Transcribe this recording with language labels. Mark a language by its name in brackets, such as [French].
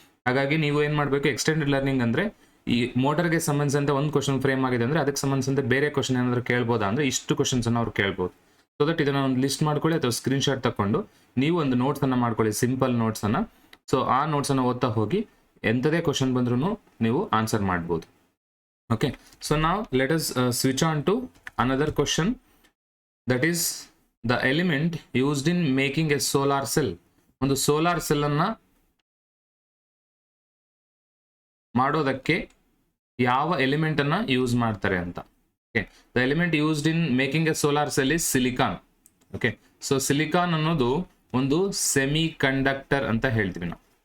[Kannada] ಹಾಗಾಗಿ ನೀವು ಏನು ಮಾಡಬೇಕು, ಎಕ್ಸ್ಟೆಂಡೆಡ್ ಲರ್ನಿಂಗ್ ಅಂದರೆ ಈ ಮೋಟರ್ಗೆ ಸಂಬಂಧಿಸಿದಂತೆ ಒಂದು ಕ್ವಶನ್ ಫ್ರೇಮ್ ಆಗಿದೆ ಅಂದರೆ ಅದಕ್ಕೆ ಸಂಬಂಧಿಸಿದಂತೆ ಬೇರೆ ಕ್ವಶನ್ ಏನಾದರೂ ಕೇಳ್ಬೋದಾ ಅಂದರೆ ಇಷ್ಟು ಕ್ವಶನ್ಸನ್ನು ಅವ್ರು ಕೇಳ್ಬೋದು. ಸೊ ದಟ್ ಇದನ್ನು ಒಂದು ಲಿಸ್ಟ್ ಮಾಡ್ಕೊಳ್ಳಿ ಅಥವಾ ಸ್ಕ್ರೀನ್ಶಾಟ್ ತಗೊಂಡು ನೀವು ಒಂದು ನೋಟ್ಸನ್ನು ಮಾಡ್ಕೊಳ್ಳಿ, ಸಿಂಪಲ್ ನೋಟ್ಸನ್ನು. ಸೊ ಆ ನೋಟ್ಸನ್ನು ಓದ್ತಾ ಹೋಗಿ ಎಂಥದೇ ಕ್ವಶನ್ ಬಂದ್ರೂ ನೀವು ಆನ್ಸರ್ ಮಾಡ್ಬೋದು. [English] Okay, so now let us switch on to another question, that is the element used in making a solar cell. [Kannada] ಒಂದು ಸೋಲಾರ್ ಸೆಲ್ ಅನ್ನ ಮಾಡೋದಕ್ಕೆ ಯಾವ ಎಲಿಮೆಂಟ್ ಅನ್ನ ಯೂಸ್ ಮಾಡ್ತಾರೆ ಅಂತ. [English] Okay, the element used in making a solar cell is silicon. [Kannada] Okay, so silicon ಅನ್ನೋದು ಒಂದು semi conductor ಅಂತ ಹೇಳ್ತೀವಿ ನಾವು.